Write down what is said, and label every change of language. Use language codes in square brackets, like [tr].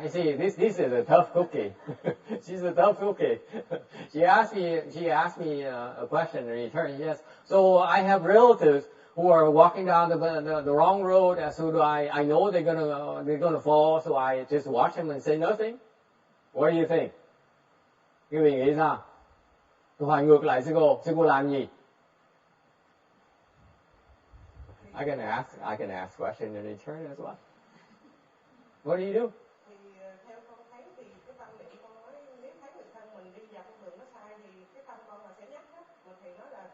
[en] I see this is a tough cookie. She's a tough cookie. She asked me a question in return. Yes. So I have relatives who are walking down the wrong road. So do I know they're gonna fall. So I just watch them and say nothing. What do you think? [vi] Quý vị nghĩ sao? Tôi hỏi ngược lại sư cô làm gì? [en] I can ask question in return as well. What do you do? [vi] Thì theo con thấy thì tâm niệm con nói nếu thấy người thân mình đi vào con đường nó sai thì cái tâm con là sẽ nhắc đó, mà thầy nói